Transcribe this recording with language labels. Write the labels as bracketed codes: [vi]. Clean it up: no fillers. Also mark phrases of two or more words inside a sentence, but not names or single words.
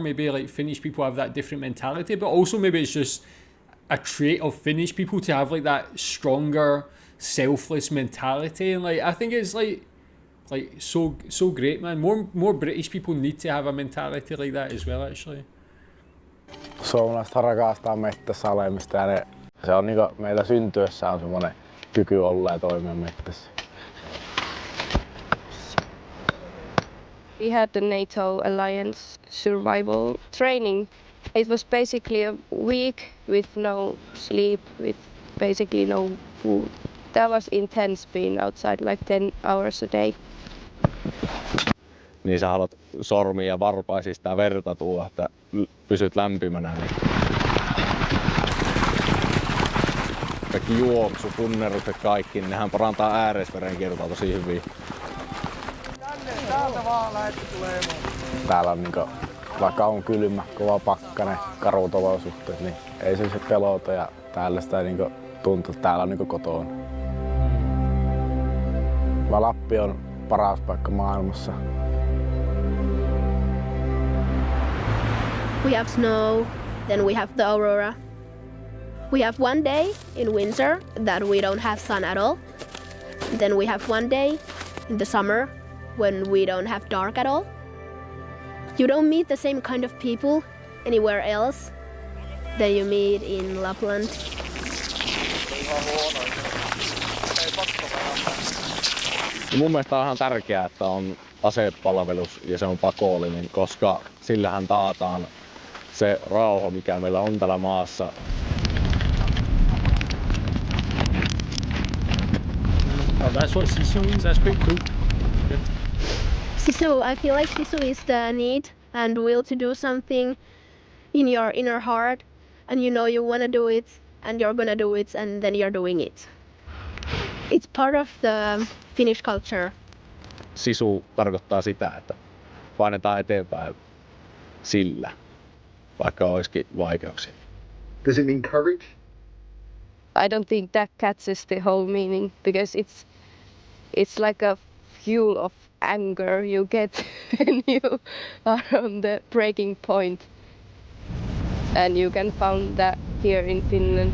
[en] Maybe like Finnish people have that different mentality, but also maybe it's just a trait of Finnish people to have like that stronger selfless mentality. And like I think it's like so great, man. More British people need to have a mentality like that as well, actually. [fi] Suomalaiset rakastaa mettässä olemista ja se on niinku meillä syntyessä on semmoinen kyky olla ja toimia mettässä. [en] We had the NATO alliance survival training. It was basically a week with no sleep, with basically no food. That was intense being outside like 10 hours a day. [fi] Niin sä haluat sormia varpaisista ja verta tuoda, että pysyt lämpimänä. Niin kaikki juoksu, punnerrukset, kaikki, niin nehän parantaa ääreisverenkiertoa tosi hyvin. Täällä on vaikka on kylmä, kova pakkanen, karut olosuhteet, niin ei se pelota ja täällä sitä tuntuu, että täällä on kotona. Lappi on paras paikka maailmassa. [en] We have snow, then we have the aurora. We have one day in winter that we don't have sun at all. Then we have one day in the summer when we don't have dark at all. You don't meet the same kind of people anywhere else than you meet in Lapland. [fi] Mun mielestä on ihan tärkeää, että on asepalvelus ja se on pakollinen, koska sillähän taataan se rauha, mikä meillä on täällä maassa. [en] Oh, that's what Sisu means. That's quite cool. Good. Sisu, I feel like Sisu is the need and will to do something in your inner heart, and you know you want to do it and you're gonna do it and then you're doing it. It's part of the Finnish culture. [fi] Sisu tarkoittaa sitä, että painetaan eteenpäin sillä, vaikka olisikin vaikeuksia. [en] Does it mean courage? I don't think that catches the whole meaning because it's like a fuel of anger you get when you are on the breaking point. And you can find that here in Finland.